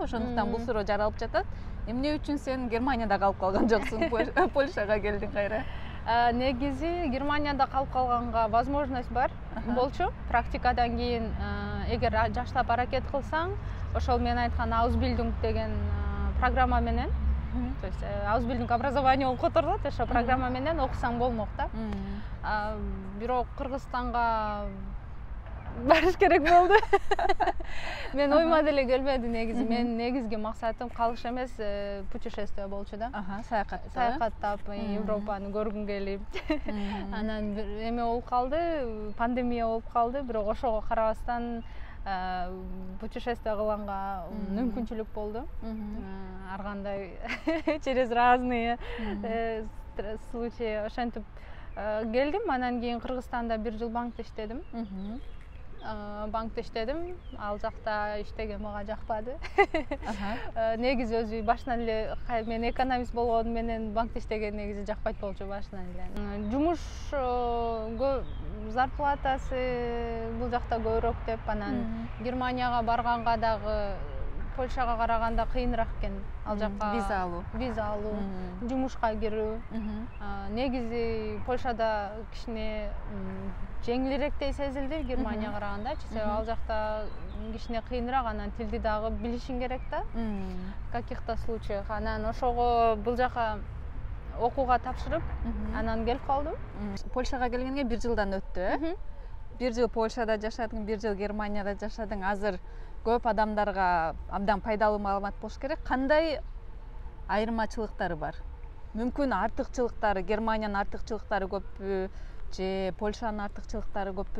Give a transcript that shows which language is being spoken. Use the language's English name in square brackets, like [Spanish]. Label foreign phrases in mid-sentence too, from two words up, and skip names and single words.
[Kyrgyz] Ошондуктан бул суроо жаралып жатат. Эмне үчүн сен Германияда калып калган жоксуң, Польшага келдиң кайра? Негизи Германияда калып калганга возможность бар болчу. Практикадан кийин эгер жаштап аракет кылсаң, ошол мен айткан Ausbildung деген программа менен, [Russian] то есть [Kyrgyz] Ausbildung образование болуп которулат, ошо программа менен окусаң болмок да. Бирок Кыргызстанга барыш керек болду. Мен ойма деле келбеди негизи. Мен негизги максатым калыш эмес, путешествие болчу да. Саякаттап, Европаны көргүм келип. Анан эме болуп калды, пандемия болуп калды, бирок ошого карабастан путешествие кылганга мүмкүнчүлүк болду. Ар кандай [Russian] через разные случаи ошентип келдим. [Kyrgyz] Анан кийин Кыргызстанда 1 жыл банкта иштедим. Банкта иштедим, ал жакта иштеген мага жакпады. Негизи өзү башынан эле мен экономист болгону менен банкта иштеген негизи жакпайт болчу башынан эле. Жумуш зарплатасы бул жакта көбүрөөк деп, анан Германияга барганга дагы Польшага караганда кыйыныраак экен. Ал жакка виза алуу, жумушка кирүү. Негизи Польшада кичине жеңилирээктей сезилди Германияга караганда. Себеби ал жакта кичине кыйыныраак, анан тилди дагы билишиң керек да. [Russian] В каких-то случаях. [Kyrgyz] Анан ошого бул жака окууга тапшырып, анан келип калдым. Польшага келгенге 1 жылдан өттү. 1 жыл Польшада жашадың, 1 жыл Германияда жашадың. Азыр көп адамдарга абдан пайдалуу маалымат болуш керек. Кандай айырмачылыктары бар? Мүмкүн артыкчылыктары, Германиянын артыкчылыктары көппү же Польшанын артыкчылыктары көппү?